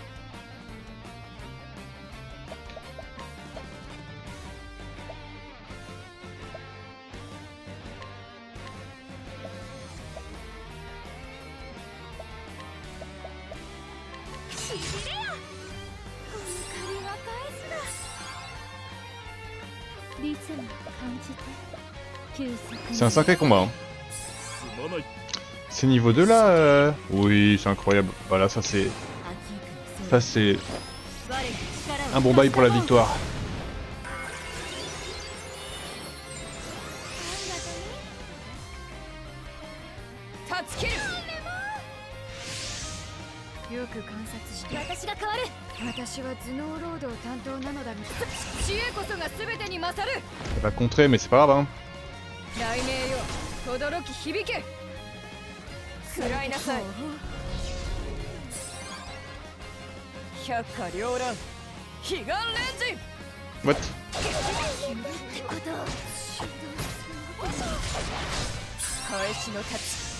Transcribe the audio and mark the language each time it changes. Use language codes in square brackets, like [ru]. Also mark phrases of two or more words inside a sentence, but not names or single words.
[ja] しびれや。この借りは返すな。リズム感じて。 [fr] C'est un sacré combat. Hein. [ja] すまない。 [fr] Ces niveaux 2 là, oui, c'est incroyable. Voilà, ça c'est un bon bail pour la victoire. [ja] よく観察して。私が変わる。私は頭脳労働担当なのだが知恵こそが全てに勝る。 [fr] C'est pas contré, mais c'est pas grave. Hein. [ja] 雷鳴よ、轟き響け。食らいなさい。百花繚乱、彼岸レンジ。 [en] What? [ja] 返しのタッチ。